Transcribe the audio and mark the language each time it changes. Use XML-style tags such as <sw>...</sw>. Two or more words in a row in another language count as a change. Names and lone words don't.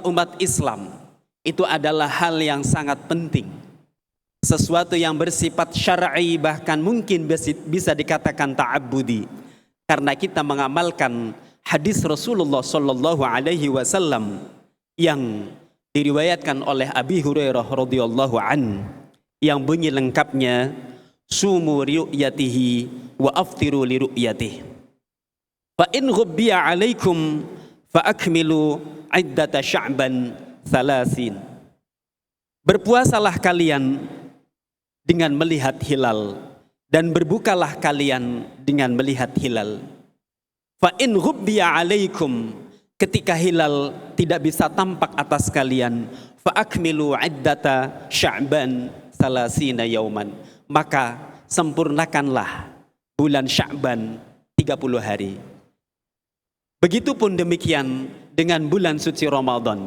<id>umat Islam itu adalah hal yang sangat penting, sesuatu yang bersifat syar'i, bahkan mungkin bisa dikatakan ta'abbudi, karena kita mengamalkan hadis Rasulullah</id> <ar>صلى الله عليه وسلم</ar> <id>yang diriwayatkan oleh Abi Hurairah</id> <ar>رضي الله عن,</ar> <id>yang bunyi lengkapnya</id> <ar>صوموا لرؤيته وأفطروا لرؤيته فإن غبي عليكم فأكملوا عدة شعبان ثلاثين.</ar> <id>Berpuasalah kalian dengan melihat hilal, dan berbukalah kalian dengan melihat hilal.</id> <ar>فإن غبي عليكم,</ar> <id>ketika hilal tidak bisa tampak atas kalian,</id> <ar>فأكملوا عدة شعبان ثلاثين يوما,</ar> <id>maka sempurnakanlah bulan Sya'ban 30 hari. Begitupun demikian dengan bulan suci Ramadan.</id>